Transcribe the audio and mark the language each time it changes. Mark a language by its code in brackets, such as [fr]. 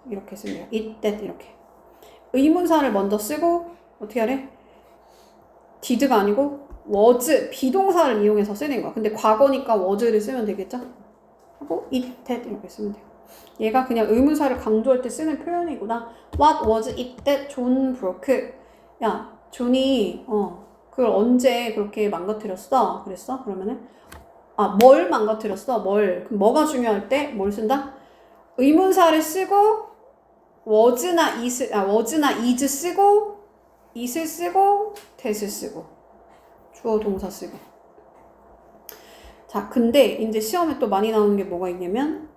[ko] 이렇게 쓰면 돼요. it, that 이렇게. 의문사를 먼저 쓰고 어떻게 하래? did가 아니고 was, 비동사를 이용해서 쓰는 거야. 근데 과거니까 was를 쓰면 되겠죠? 하고 it, that 이렇게 쓰면 돼요. 얘가 그냥 의문사를 강조할 때 쓰는 표현이구나. [en] What was it that John broke? [ko] 야, 존이 그걸 언제 그렇게 망가뜨렸어? 그랬어? 그러면은 뭘 망가뜨렸어? 뭘? 그럼 뭐가 중요할 때 뭘 쓴다? 의문사를 쓰고 was나 is 쓰고 it을 쓰고 that을 쓰고 주어 동사 쓰고. 자, 근데 이제 시험에 또 많이 나오는 게 뭐가 있냐면